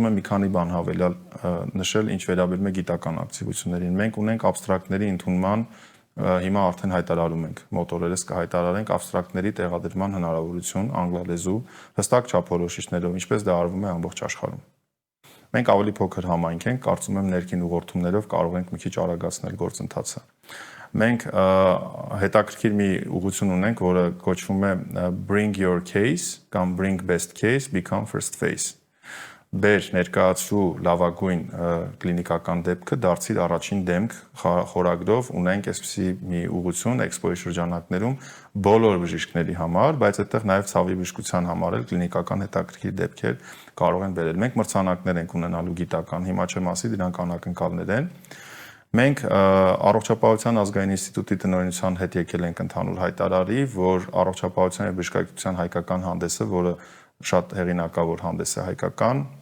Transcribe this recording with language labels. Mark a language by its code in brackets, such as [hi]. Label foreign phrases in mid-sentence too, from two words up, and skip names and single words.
[hy] եմ մի քանի բան հավելյալ նշել, ինչ վերաբերում է գիտական ակտիվություններին։ Մենք ունենք абստրակտների ընդունման հիմա արդեն հայտարարում ենք, մոտորերս կհայտարարենք абստրակտների տեղադրման հնարավորություն անգլալեզու հստակ չափորոշիչներով, ինչպես դա արվում է ամբողջ աշխարհում։ Մենք ավելի փոքր համայնք ենք, կարծում եմ ներքին ուղղորդումներով կարող ենք մի քիչ արագացնել գործընթացը։ Մենք հետաքրքիր մի ուղղություն ունենք, որը կոչվում է [en] Bring Your Case [hy] կամ [en] Bring Best Case, Become First Face։ [hy] Բեր ներկայացրու լավագույն կլինիկական դեպքը, դարձիր առաջին դեմք խորագրով ունենք այսպիսի մի ուղղություն Expo-ի շրջանակներում բոլոր բժիշկների համար, բայց այդտեղ նաև ցավի բժշկության համար էլ կլինիկական հետաքրքիր դեպքեր կարող են բերել։ Մենք մրցանակներ ենք ունենալու գիտական, հիմա չեմ ասի, դրանք անակնկալներ են։ Մենք առողջապահության ազգային ինստիտուտի տնօրինության հետ եկել ենք ընդհանուր հայտարարի, որ առողջապահության եւ բժշկականության հայկական հանդեսը, որը շատ հեղինակավոր հանդես է հայկական